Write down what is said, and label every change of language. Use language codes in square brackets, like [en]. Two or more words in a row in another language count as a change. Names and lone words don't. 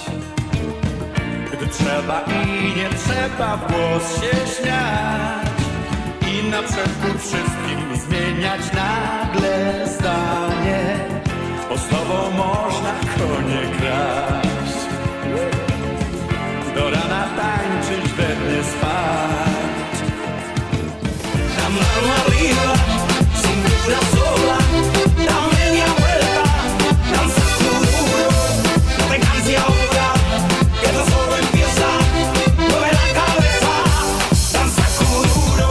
[pl] Gdy trzeba i nie trzeba w głos się śmiać i na przekór wszystkim zmieniać nagle zdanie, bo z tobą można konie kraść. Do rana tańczyć, we dnie spać. [es] La mano arriba, cintura sola, da media vuelta, danza duro, no te canses ahora, que esto solo empieza, mueve la cabeza, danza duro.